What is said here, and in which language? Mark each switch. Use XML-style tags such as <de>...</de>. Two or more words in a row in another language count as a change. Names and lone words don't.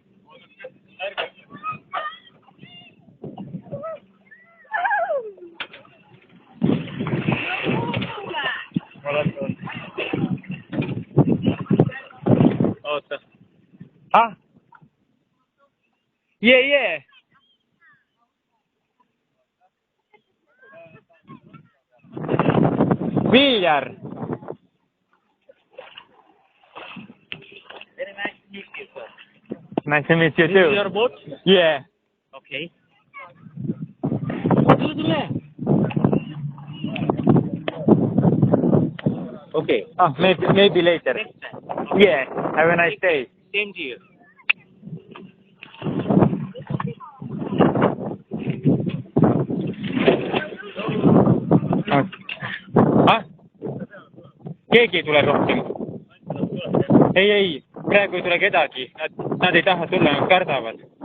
<et>Oota. Ah? Jee. Viljar.</et> <en>Very nice to meet you, sir. Nice to meet you This too. is your boat? Yeah. Okay. Okay. Oh, maybe later. Next time. Yeah. Have a nice day. Same to you. Ah?</en> <et>Keegi ei tule rohkem. Ei, praegu ei tule kedagi. Nad ei taha tulla, nad kardavad.</et>